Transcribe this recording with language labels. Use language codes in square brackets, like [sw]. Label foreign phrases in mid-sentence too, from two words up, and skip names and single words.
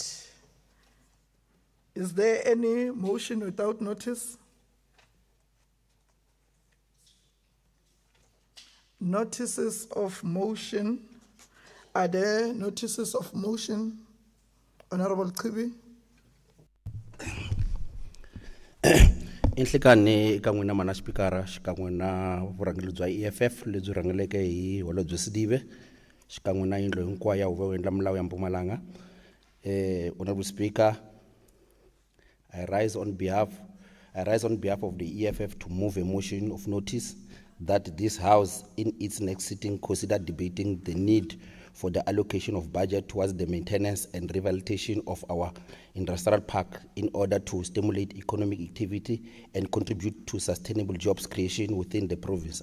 [en] Is there any motion without notice? Notices of motion. Are there notices of motion? Honourable Qibi. [ts] Inhlikani ka n'wina mana xipikara xikan'we na vurhangeri bya EFF lebyi rhangeleke hi Holobye Sidibe xikan'we na yindlu hinkwayo ya huvo yo endla milawu ya Mpumalanga. [en] Honourable Speaker, I rise on behalf of the EFF to move a motion of notice that this House in its next sitting consider debating the need for the allocation of budget towards the maintenance and rehabilitation of our industrial park in order to stimulate economic activity and contribute to sustainable jobs creation within the province.